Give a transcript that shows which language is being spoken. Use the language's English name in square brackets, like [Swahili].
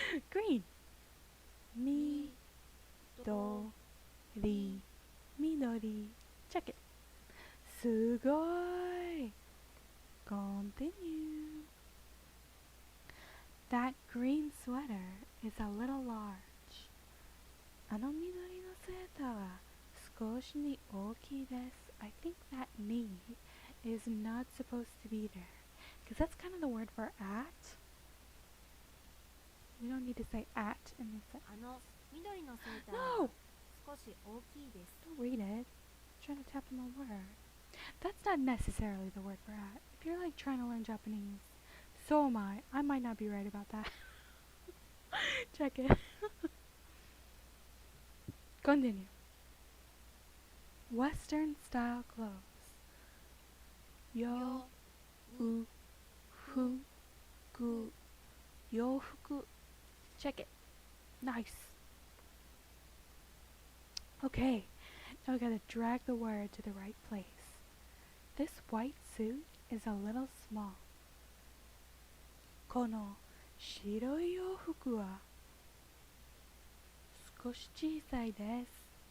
[English] Green. Mi, do, ri, midori. Check it. Sugoi. Continue. That green sweater is a little large. [Japanese] あの緑のセーターは少しに大きいです。 [English] I think that ni is not supposed to be there. Because that's kind of the word for at. We don't need to say at in this. [Japanese] あの緑のセーターは [English] No! [Japanese] 少し大きいです。 [English] Don't read it. I'm trying to tap on the word. That's not necessarily the word for at. If you're like trying to learn Japanese, so am I. I might not be right about that. Check it. Continue. Western style clothes. Yo, u, fu, gu, yofuku. Check it. Nice. Okay, now we gotta drag the word to the right place. This white suit is a little small. [Japanese] この白い洋服は少し小さいです。